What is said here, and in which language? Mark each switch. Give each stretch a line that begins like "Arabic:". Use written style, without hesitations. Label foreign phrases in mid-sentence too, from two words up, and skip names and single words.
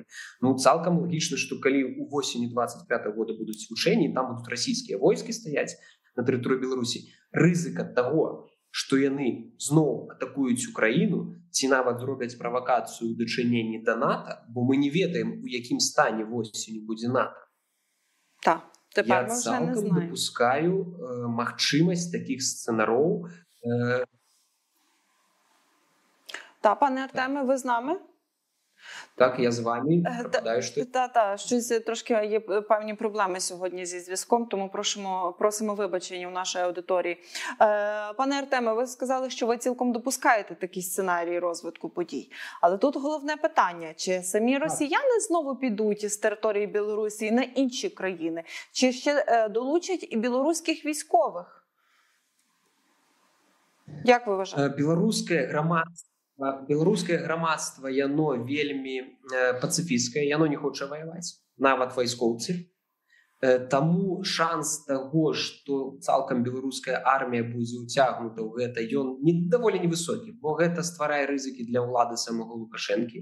Belarusian: Цалкам лагічна, што калі ў восені 25-го года будуць вучэнні, там будуць расійскія войскі стаяць на тэрыторыі Беларусі, рызыка таго, што яны зноў атакуюць Украіну, ці нават зробяць правакацыю ў дачыненні да НАТО, бо мы не ведаем, у якім стане восенню будзе НАТО. Я цалкам дапускаю магчымасць такіх сцэнароў.
Ukrainian: Пане Артеме, ви з нами? Так, я з вами. Щось трошки є певні проблеми сьогодні зі зв'язком, тому просимо вибачення у нашої аудиторії. Пане Артеме, ви сказали, що ви цілком допускаєте такі сценарії розвитку подій. Але тут головне питання, чи самі росіяни знову підуть з території Білорусі на інші країни, чи ще долучать і білоруських військових? Як ви вважаєте?
Belarusian: Беларускае грамадства, яно вельмі пацыфісцкае, яно не хоча ваяваць, нават вайскоўцы. Таму шанс таго, што цалкам беларуская армія будзе ўцягнута ў гэта, ён даволі невысокі, бо гэта стварае рызыкі для ўлады самого Лукашэнкі.